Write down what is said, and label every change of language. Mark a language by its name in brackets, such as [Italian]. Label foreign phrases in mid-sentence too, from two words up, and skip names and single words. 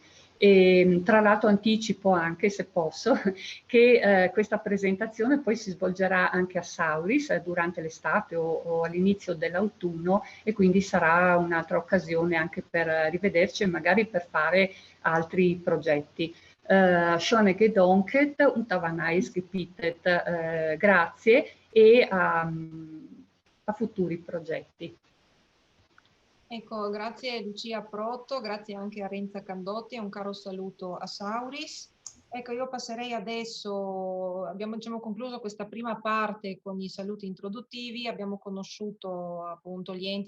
[Italian] E, tra l'altro anticipo anche, se posso, che questa presentazione poi si svolgerà anche a Sauris durante l'estate o all'inizio dell'autunno, e quindi sarà un'altra occasione anche per rivederci e magari per fare altri progetti. [German] Schöne Gedanken und [English] have a nice repeated, [Italian] grazie, e a futuri progetti. Ecco, grazie Lucia Proto, grazie anche a Renza Candotti e un caro saluto a Sauris. Ecco, io passerei adesso, abbiamo concluso questa prima parte con i saluti introduttivi, abbiamo conosciuto appunto gli enti